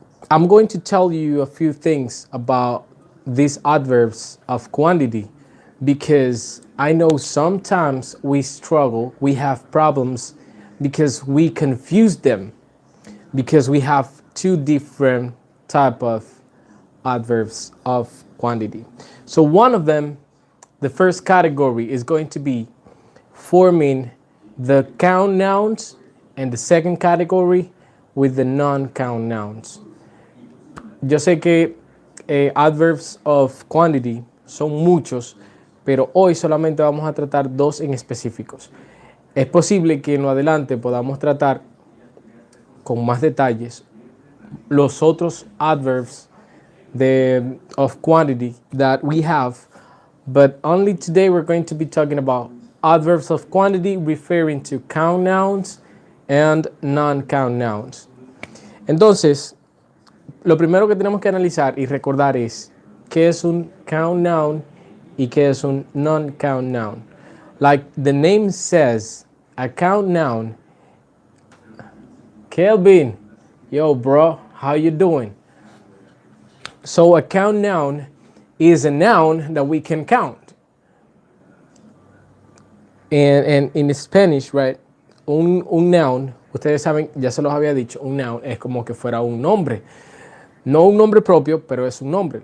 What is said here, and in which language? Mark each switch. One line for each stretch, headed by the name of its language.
English: I'm going to tell you a few things about these adverbs of quantity because I know sometimes we struggle, we have problems because we confuse them because we have two different type of adverbs of quantity. So one of them, the first category is going to be forming the count nouns, and the second category with the non-count nouns.
Spanish: Yo sé que
English: adverbs of quantity
Spanish: son muchos, pero hoy solamente vamos a tratar dos en específicos. Es posible que en lo adelante podamos tratar con más detalles los otros
English: adverbs of quantity that we have, but only today we're going to be talking about adverbs of quantity referring to count nouns and non-count nouns.
Spanish: Entonces, lo primero que tenemos que analizar y recordar es qué es un count noun y qué es un non-count noun.
English: Like the name says, a count noun. Kelvin, yo bro, how you doing? So a count noun is a noun that we can count. And in Spanish, right,
Spanish: un noun, ustedes saben, ya se los había dicho, un noun es como que fuera un nombre. No un nombre propio, pero es un nombre.